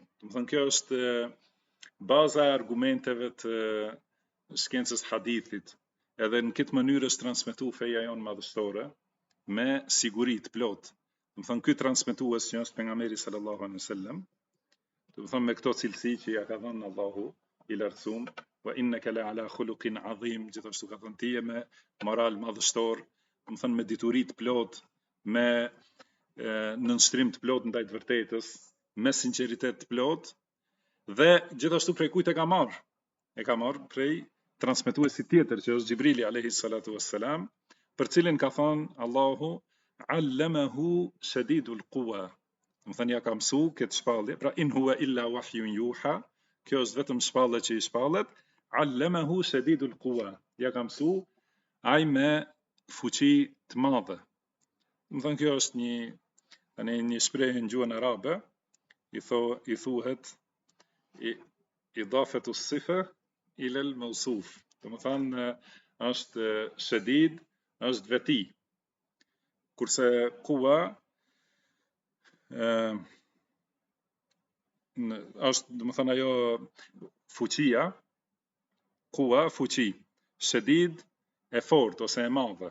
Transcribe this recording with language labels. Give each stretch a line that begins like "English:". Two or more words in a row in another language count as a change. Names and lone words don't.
Albanian: Do të thonë kjo është baza e argumenteve të shkencës hadithit. Edhe në këtë mënyrë është transmetuar feja jonë madhështore me siguri të plotë. Do të thonë ky transmetues që është pejgamberi
Arabic: صلى الله عليه وسلم,
Albanian: do të thonë me këto cilësi që ja ka dhënë Allahu i lartësuar,
Arabic: وإنك لعلى خلق عظيم,
Albanian: gjithashtu ka thënë ti me moral madhështor, do të thonë me dituri të plotë, me nënshtrim të plotë ndaj të vërtetës, me sinqeritet të plotë, dhe gjithashtu prej kujt e ka marrë? E ka marrë prej transmetuesit tjetër që është Xhibrili
Arabic: عليه الصلاة والسلام,
Albanian: për cilin ka thënë Allahu
Arabic: علمه شديد القوى.
Albanian: Do thënë ja ka mësu këtë shpallje, pra
Arabic: إن هو إلا وحي يوحى,
Albanian: kjo është vetëm shpallje që i shpallet,
Arabic: علمه شديد القوى.
Albanian: Ja ka mësu ai me fuqi të madhe. Më thënë kjo është një shprehje në gjuhën arabe, i thuhet
Arabic: إضافة الصفة إلى الموصوف.
Albanian: Do të thënë është shedid, është veti. Kurse kuwa është, do të thënë ajo fuqia, kuwa fuqi, shedid e fortë ose e madhe.